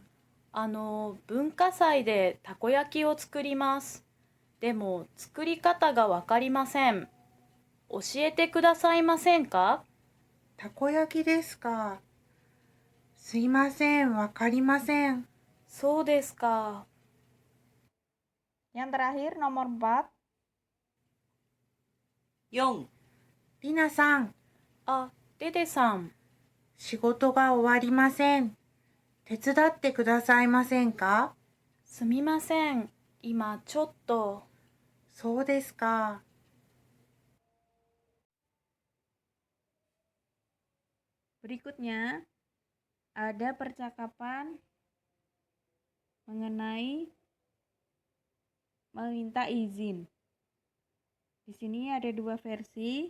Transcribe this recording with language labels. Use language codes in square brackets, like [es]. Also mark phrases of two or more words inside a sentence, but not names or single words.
[ja] 文化祭でたこ焼きを作ります。でも、作り方がわかりません。教えてくださいませんか？たこ焼きですか。すいません、わかりません。そうですか。 [id] Yang terakhir nomor 4. [ja] 4、りなさん、あ、デデさん。仕事が終わりません。手伝ってくださいませんか？すみません。今ちょっと。そうですか。 [id] Berikutnya ada percakapan mengenai meminta izin. Di sini ada 2 versi.